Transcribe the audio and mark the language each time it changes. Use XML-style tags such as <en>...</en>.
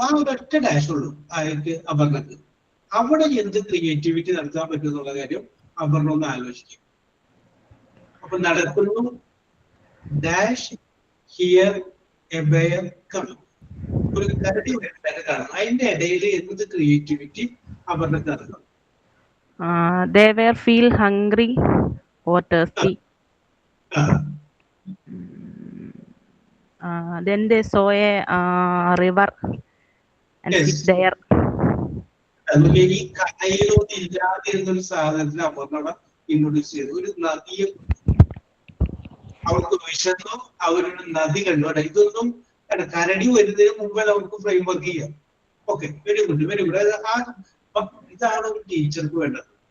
<ml>ആ ഒരൊറ്റ ഡാഷ് ഉള്ളൂ ആർക്ക്? അപർണക്ക്. അവിടെ എന്ത് ക്രിയേറ്റിവിറ്റി നടത്താൻ പറ്റും എന്നുള്ള കാര്യം അപർണ ഒന്ന് ആലോചിക്കും. അപ്പൊ നടക്കുന്നു</ml> <en>Dash here a bear coming.</en> <ml>ഒരു കരടി വരുന്നത് കാണാം. അതിന്റെ ഇടയിൽ എന്ത് ക്രിയേറ്റിവിറ്റി അപർണക്ക് നടക്കണം?</ml> <en>They were feel hungry or thirsty. Then they saw a river and sit there.</en> <ml>അതുപോലെ ഈ കടയിലൊന്നും ഇല്ലാതിരുന്നൊരു സാധനത്തിന് അപർണ ഇൻട്രൊഡ്യൂസ് ചെയ്തു. ഒരു നദിയെ അവർക്ക് വിശന്നു, അവരൊരു നദി കണ്ടു. ഇതൊന്നും കരടി വരുന്നതിന് മുമ്പേ നമുക്ക് ഫ്രെയിം വർക്ക് ചെയ്യാം. Okay, very good, very good. ഇതാണ് ഒരു ടീച്ചർക്ക് വേണ്ടത്.</ml>